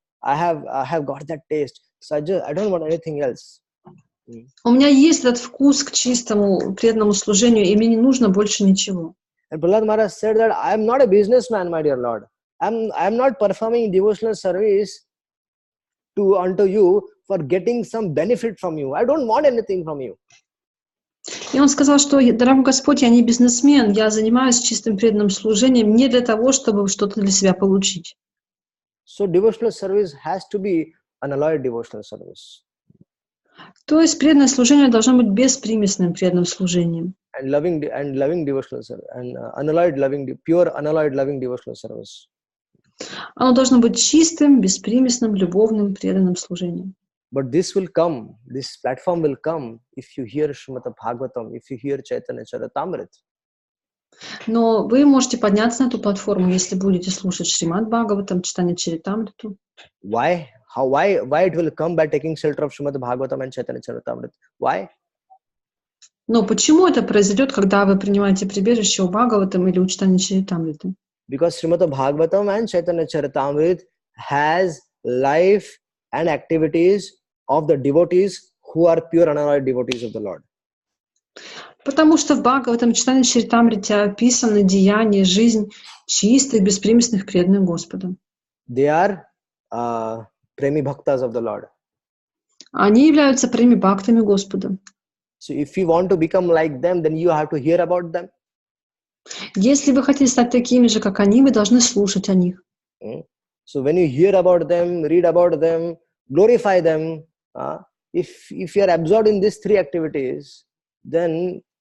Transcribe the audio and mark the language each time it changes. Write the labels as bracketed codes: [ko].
[en] I have got that taste. So I don't want anything else. [ru] У меня есть этот вкус к чистому преданному служению, и мне не нужно больше ничего. [en] And Prahlad Maharaj said that I am not a businessman, my dear Lord. I am not performing devotional service unto you for getting some benefit from you. I don't want anything from you. [ru] И он сказал, что, дорогой Господь, я не бизнесмен, я занимаюсь чистым преданным служением не для того, чтобы что-то для себя получить. [en] So devotional service has to be unalloyed devotional service. [ru] То есть преданное служение должно быть беспримесным преданным служением. [en] And loving devotional service, and pure unalloyed loving devotional service. [ru] Оно должно быть чистым, беспримесным, любовным, преданным служением. [en] But this platform will come if you hear Srimad Bhagavatam, if you hear Chaitanya Charitamrita. [ru] Но вы можете подняться на эту платформу, если будете слушать Шримад Бхагаватам, читание Чаритамриту. [en] Why it will come by taking shelter of Srimad Bhagavatam and Chaitanya Charitamrita? Why? [ru] Но почему это произойдет, когда вы принимаете прибежище у Бхагаватам или у читания Чаритамриты? [en] Because Srimad Bhagavatam and Chaitanya Charitamrita has life and activities of the devotees who are pure unalloyed devotees of the Lord. [ru] Потому что в Бхагаватам, читании Чаритамрите описаны деяния, жизнь чистых, беспримесных преданных Господа. [en] They are premi bhaktas of the Lord. [ru] Они являются преми-бхактами Господа. [en] So if you want to become like them, then you have to hear about them. [ru] Если вы хотите стать такими же, как они, вы должны слушать о них. [en] So when you hear about them, read about them, glorify them, if you are absorbed in these three activities, then